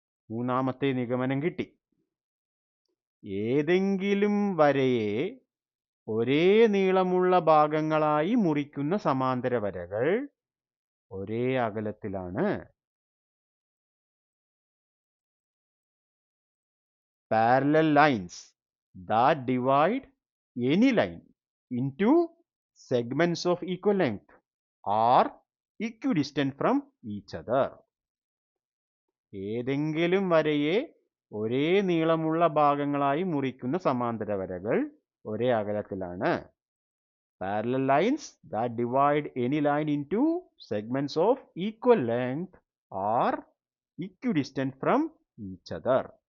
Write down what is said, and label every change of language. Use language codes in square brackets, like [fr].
[ml] മൂന്നാമത്തെ നിഗമനം കിട്ടി. ഏതെങ്കിലും വരയെ ഒരേ നീളമുള്ള ഭാഗങ്ങളായി മുറിക്കുന്ന സമാന്തര വരകൾ ഒരേ അകലത്തിലാണ്. [en] Parallel lines that divide any line into segments of equal length are equidistant from each other. [ml] ഏതെങ്കിലും വരയെ ഒരേ നീളമുള്ള ഭാഗങ്ങളായി മുറിക്കുന്ന സമാന്തര വരകൾ ഒരേ അകലത്തിലാണ്. [en] Parallel lines that divide any line into segments of equal length are equidistant from each other.